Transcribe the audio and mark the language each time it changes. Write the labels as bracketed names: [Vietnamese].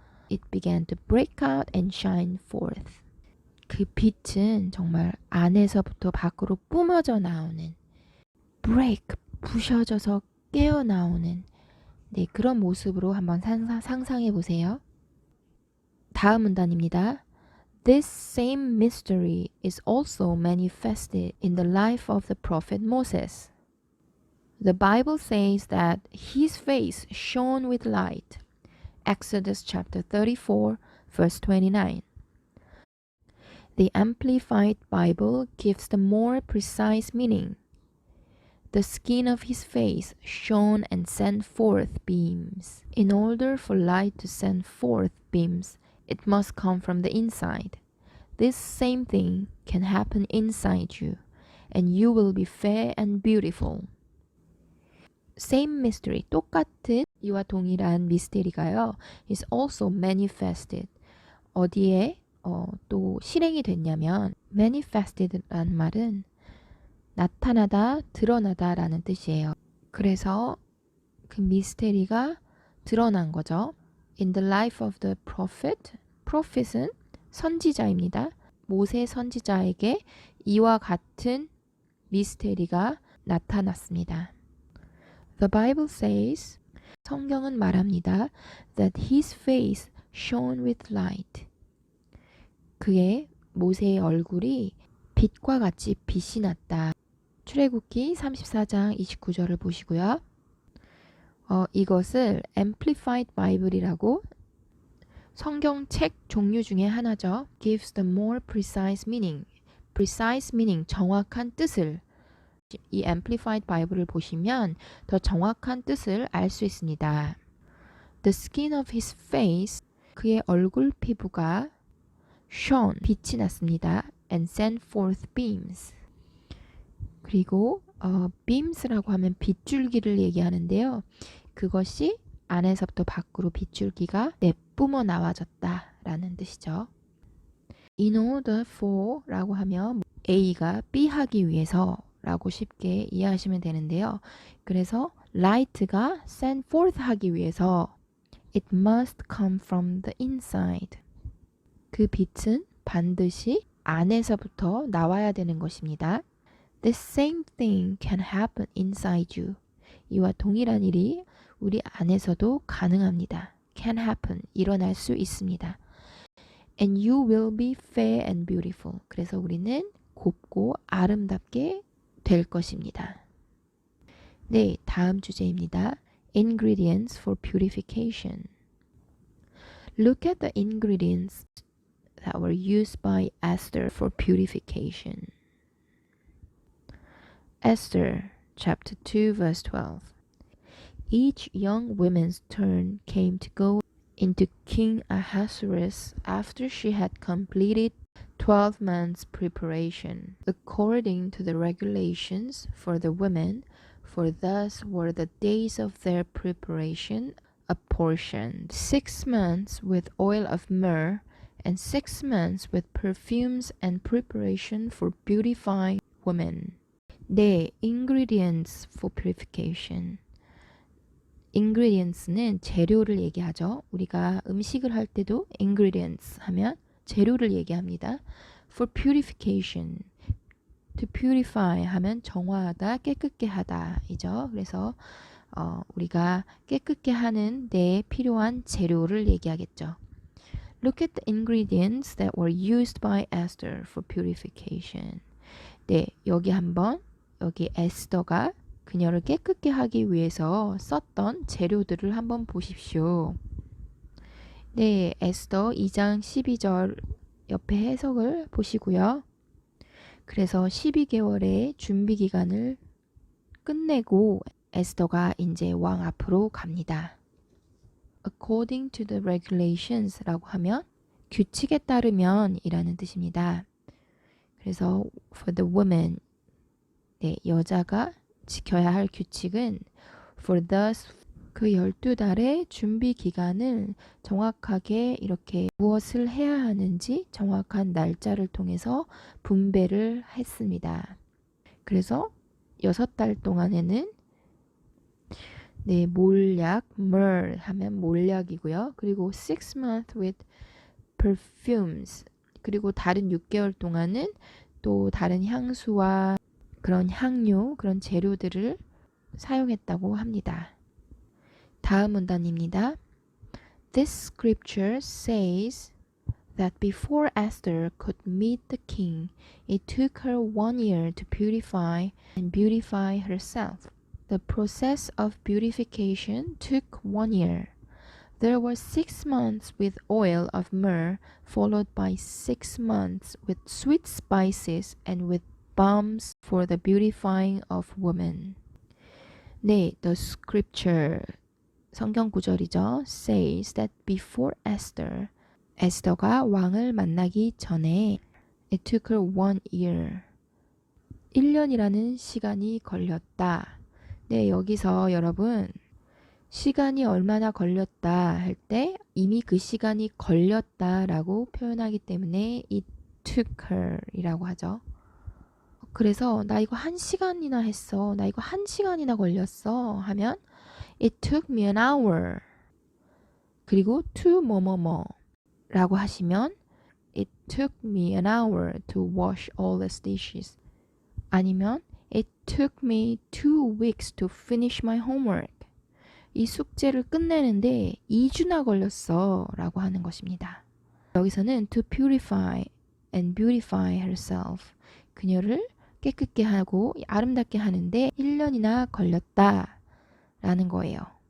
[English] It began to break out and shine forth. [Korean] 그 빛은 정말 안에서부터 밖으로 뿜어져 나오는 break, 부셔져서 깨어나오는 네, 그런 모습으로 한번 상상해 보세요. 다음 문단입니다. [English] This same mystery is also manifested in the life of the prophet Moses. The Bible says that his face shone with light. Exodus chapter 34, verse 29. The Amplified Bible gives the more precise meaning. The skin of his face shone and sent forth beams. In order for light to send forth beams, it must come from the inside. This same thing can happen inside you, and you will be fair and beautiful. Same mystery, [Korean] 똑같은 이와 동일한 미스테리가요, [English] is also manifested. [Korean] 어디에 또 실행이 됐냐면 manifested라는 말은 나타나다, 드러나다 라는 뜻이에요. 그래서 그 미스테리가 드러난 거죠. [English] In the life of the prophet, prophet은 [Korean] 선지자입니다. 모세 선지자에게 이와 같은 미스테리가 나타났습니다. [English] The Bible says, [Korean] 성경은 말합니다. [English] That his face shone with light. [Korean] 그의 모세의 얼굴이 빛과 같이 빛이 났다. 출애굽기 34장 29절을 보시고요. 이것을 Amplified Bible이라고 성경책 종류 중에 하나죠. [English] Gives the more precise meaning. Precise meaning, [Korean] 정확한 뜻을 이 Amplified Bible을 보시면 더 정확한 뜻을 알 수 있습니다. [English] The skin of his face, [Korean] 그의 얼굴 피부가 [English] shone, [Korean] 빛이 났습니다. [English] And sent forth beams. [Korean] 그리고 beams라고 하면 빗줄기를 얘기하는데요. 그것이 안에서부터 밖으로 빗줄기가 내뿜어 나와졌다라는 뜻이죠. [English] In order for [Korean] 라고 하면 A가 B 하기 위해서 라고 쉽게 이해하시면 되는데요. 그래서 [English] light가 send forth [Korean] 하기 위해서 [English] it must come from the inside. [Korean] 그 빛은 반드시 안에서부터 나와야 되는 것입니다. [English] The same thing can happen inside you. [Korean] 이와 동일한 일이 우리 안에서도 가능합니다. [English] Can happen. [Korean] 일어날 수 있습니다. [English] And you will be fair and beautiful. [Korean] 그래서 우리는 곱고 아름답게 될 것입니다. 네, 다음 주제입니다. [English] Ingredients for purification. Look at the ingredients that were used by Esther for purification. Esther chapter 2 verse 12. Each young woman's turn came to go into King Ahasuerus after she had completed 12 months' preparation, according to the regulations for the women, for thus were the days of their preparation apportioned, 6 months with oil of myrrh, and 6 months with perfumes and preparation for beautifying women. 네, ingredients for purification. [Korean] ingredients는 재료를 얘기하죠. 우리가 음식을 할 때도 ingredients 하면 재료를 얘기합니다. [English] For purification, to purify [Korean] 하면 정화하다, 깨끗게 하다 이죠. 그래서 우리가 깨끗게 하는 데 필요한 재료를 얘기하겠죠. [English] Look at the ingredients that were used by Esther for purification. [Korean] 네, 여기 에스더가 그녀를 깨끗게 하기 위해서 썼던 재료들을 한번 보십시오. 네, 에스더 2장 12절 옆에 해석을 보시고요. 그래서 12개월의 준비 기간을 끝내고 에스더가 이제 왕 앞으로 갑니다. [English] According to the regulations [Korean] 라고 하면 규칙에 따르면 이라는 뜻입니다. 그래서 [English] for the woman, [Korean] 네, 여자가 지켜야 할 규칙은 [English] for thus [Korean] 그 12달의 준비 기간을 정확하게 이렇게 무엇을 해야 하는지 정확한 날짜를 통해서 분배를 했습니다. 그래서 6달 동안에는 네, 몰약, myrrh 하면 몰약이고요. 그리고 [English] 6 months with perfumes. [Korean] 그리고 다른 6개월 동안은 또 다른 향수와 그런 향료, 그런 재료들을 사용했다고 합니다. 다음 문단입니다. [English] This scripture says that before Esther could meet the king, it took her 1 year to purify and beautify herself. The process of purification took 1 year. There were 6 months with oil of myrrh, followed by 6 months with sweet spices and with balms for the beautifying of women. [Korean] 네, [English] the scripture, [Korean] 성경 구절이죠. [English] says that before Esther, [Korean] 에스더가 왕을 만나기 전에 [English] it took her 1 year. [Korean] 1년이라는 시간이 걸렸다. 네, 여기서 여러분 시간이 얼마나 걸렸다 할 때 이미 그 시간이 걸렸다라고 표현하기 때문에 [English] it took her [Korean] 이라고 하죠. 그래서 나 이거 1시간이나 했어. 나 이거 1시간이나 걸렸어 하면 [English] it took me an hour. [Korean] 그리고 [English] to [Korean] 뭐뭐뭐 라고 하시면 [English] it took me an hour to wash all the dishes. [Korean] 아니면 [English] it took me 2 weeks to finish my homework. [Korean] 이 숙제를 끝내는데 2주나 걸렸어 라고 하는 것입니다. 여기서는 [English] to purify and beautify herself. [Korean] 그녀를 깨끗게 하고 아름답게 하는데 1년이나 걸렸다 라는 거예요.